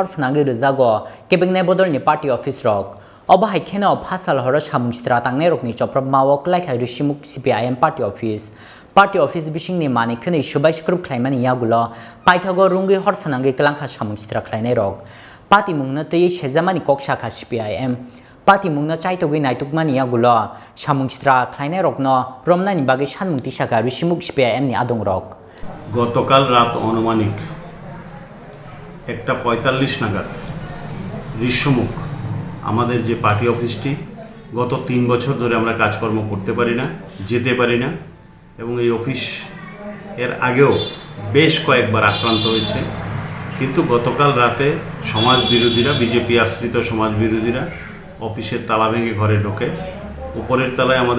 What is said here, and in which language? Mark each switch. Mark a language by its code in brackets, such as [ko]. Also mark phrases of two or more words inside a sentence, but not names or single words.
[trp] फनांगै रजागो केबेंने बदलनि [en] party office [trp] रक अबाहाय खेनो फासाल हर सामुसित्रा तांनाय रकनि चप्रक मावो क्लाइखा रिसिमुक CPIM [en] party office [trp] बिसिंनि माने खनै सबाय स्क्रुप क्लाइमानि यागुलो पाइथागो रुंगै हर फनांगै क्लांखा सामुसित्रा क्लाइनाय रक पार्टी मुंनो तयै सेजामानि कक शाखा CPIM पार्टी मुंनो चाइतगै नायतुकमानि यागुलो सामुसित्रा क्लाइनाय रकनो रमनानि बागै सानमुंति शाखा रिसिमुक CPIM नि आदं रक [bn] গতকাল রাত অনুমানিক 1:45 নাগাদ ঋষ্যমুখ আমাদের যে [en] party office [bn] গত 3 বছর ধরে আমরা কাজকর্ম করতে পারি না যেতে পারি না এবং এই অফিস এর আগেও বেশ কয়েকবার আক্রান্ত হয়েছে কিন্তু গতকাল রাতে সমাজ বিরোধীরা বিজেপি আশ্রিত সমাজ বিরোধীরা অফিসের তালা ভেঙে ঘরে ঢোকে উপরের তলায় আমাদের